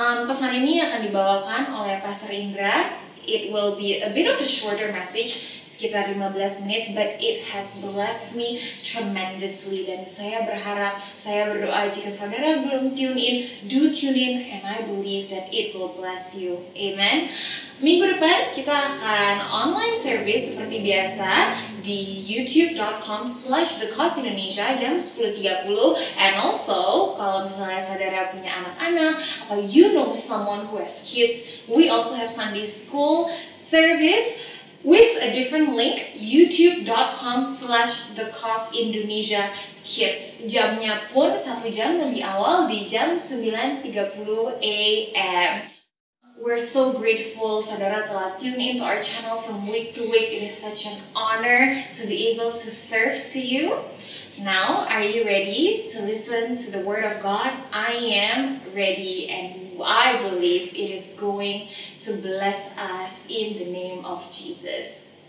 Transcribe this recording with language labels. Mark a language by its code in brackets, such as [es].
[id] Pesan ini akan dibawakan oleh Pastor Indra. [en] It will be a bit of a shorter message, [id] sekitar 15 menit, [en] but it has blessed me tremendously. [id] Dan saya berharap, saya berdoa jika saudara belum tune [en] in, do tune in, and I believe that it will bless you. Amen. [id] Minggu depan kita akan online service seperti biasa di youtube.com/thecostindonesia jam 10.30. [en] And also, [id] kalau misalnya saudara punya anak-anak atau [en] you know someone who has kids, we also have Sunday school service with a different link, youtube.com/thecostindonesia kids. [id] Jamnya pun 1 jam lebih awal di jam 9.30 AM. [en] We're so grateful [id] saudara telah [en] tune into our channel from week to week. It is such an honor to be able to serve to you. Now, are you ready to listen to the Word of God? I am ready, and I believe it is going to bless us in the name of Jesus.